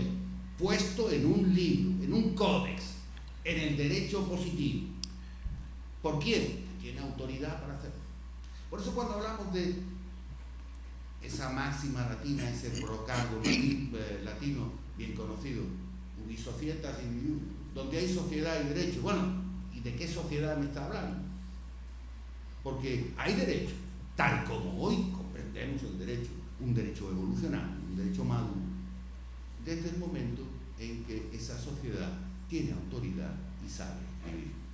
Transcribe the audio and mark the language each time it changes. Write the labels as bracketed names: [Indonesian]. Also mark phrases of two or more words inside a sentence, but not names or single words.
[Spanish] Puesto en un libro, en un códex, en el derecho positivo. ¿Por quién? Tiene autoridad para hacerlo. Por eso cuando hablamos de esa máxima latina, ese brocardo latino bien conocido, [Latin] ubi societas individuum, [Spanish] donde hay sociedad y derecho. Bueno, ¿y de qué sociedad me está hablando? Porque hay derecho, tal como hoy comprendemos el derecho, un derecho evolucionario, un derecho maduro, desde el momento en que esa sociedad tiene autoridad y sabe escribir.